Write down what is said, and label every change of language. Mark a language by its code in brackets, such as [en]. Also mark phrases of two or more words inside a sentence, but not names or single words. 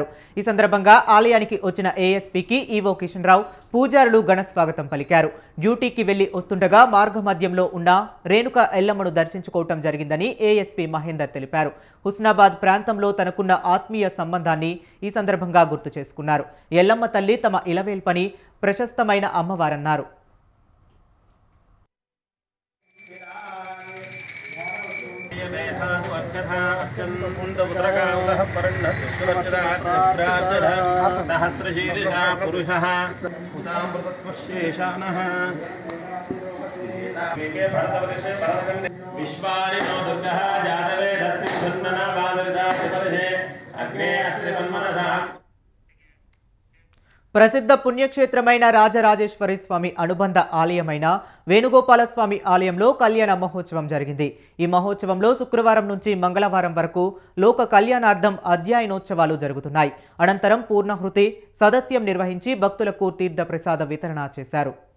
[te] ఈ సందర్భంగా ఆలయానికి వచ్చిన ఏఎస్పీకి ఈవో కిషన్ రావు పూజారులు ఘన స్వాగతం పలికారు. డ్యూటీకి వెళ్లి వస్తుండగా మార్గమధ్యంలో ఉన్న రేణుక ఎల్లమ్మను దర్శించుకోవటం జరిగిందని ఏఎస్పీ మహేందర్ తెలిపారు. హుస్నాబాద్ ప్రాంతంలో తనకున్న ఆత్మీయ సంబంధాన్ని ఈ సందర్భంగా గుర్తు చేసుకున్నారు. ఎల్లమ్మ తల్లి తమ ఇలవేల్పని ప్రశస్తమైన అమ్మవారన్నారు. [sa] सहस्रशीर्षा पुरुषः विश्वानि नो दुर्गः जातवेदस्य धन्मना वादविदातिपरिधे अग्ने अत्रिमन्मनसा. [te] ప్రసిద్ధ పుణ్యక్షేత్రమైన రాజరాజేశ్వరి స్వామి అనుబంధ ఆలయమైన వేణుగోపాల స్వామి ఆలయంలో కళ్యాణ మహోత్సవం జరిగింది. ఈ మహోత్సవంలో శుక్రవారం నుంచి మంగళవారం వరకు లోక కళ్యాణార్థం అధ్యయనోత్సవాలు జరుగుతున్నాయి. అనంతరం పూర్ణహృతి సదస్యం నిర్వహించి భక్తులకు తీర్థ ప్రసాద వితరణ చేశారు.